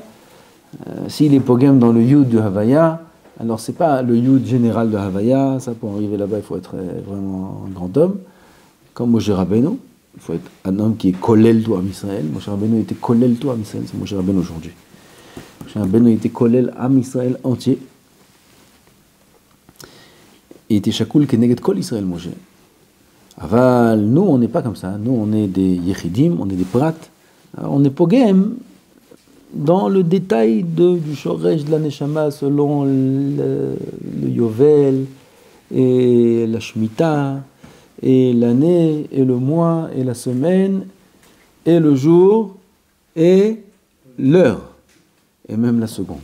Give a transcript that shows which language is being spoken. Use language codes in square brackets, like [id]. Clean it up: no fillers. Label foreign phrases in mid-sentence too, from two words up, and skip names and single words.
[fr] S'il est pogem dans le yud du Havaya, alors c'est pas le yud général de Havaya, ça pour arriver là-bas il faut être vraiment un grand homme, comme Moshe Rabbeinu, il faut être un homme qui est kolel tout [he] עם ישראל. [fr] Moshe Rabbeinu était kolel tout [he] עם ישראל, [fr] c'est Moshe Rabbeinu aujourd'hui. Moshe Rabbeinu était kolel [he] עם ישראל [fr] entier. Il était [he] שקול כנגד כל ישראל משה. [fr] Aval, nous on n'est pas comme ça, nous on est des yechidim, on est des prat, on est pogem dans le détail du shoresh de la neshama selon le yovel et la shmita et l'année et le mois et la semaine et le jour et l'heure et même la seconde.